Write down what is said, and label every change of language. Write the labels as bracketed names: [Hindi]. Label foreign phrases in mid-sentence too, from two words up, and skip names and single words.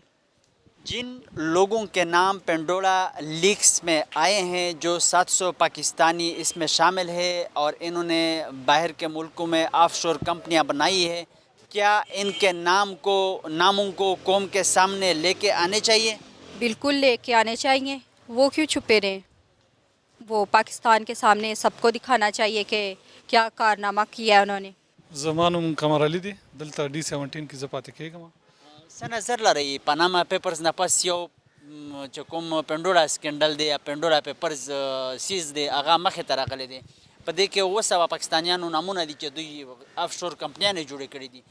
[Urdu] جن لوگوں کے نام پینڈورا لیکس میں آئے ہیں, جو 700 پاکستانی اس میں شامل ہے اور انہوں نے باہر کے ملکوں میں آف شور کمپنیاں بنائی ہے, کیا ان کے ناموں کو قوم کے سامنے لے کے آنے چاہیے؟ بالکل لے کے آنے چاہیے. وہ کیوں چھپے رہیں؟ وہ پاکستان کے سامنے سب کو دکھانا چاہیے کہ کیا کارنامہ کیا ہے انہوں نے. [Pashto] زمانم قمر علی دی دلتا D17 کی زپاتے کېږم. څه نظر لرئ پاناما پیپرز نه پس یو چې کوم پینډورا سکینډل دی یا پینډورا پیپرز سیز دی هغه مخې ته راغلی دی, په دې کې 700 پاکستانیانو نامونه دي چې دوی آف شور کمپنیانې جوړې کړي دي.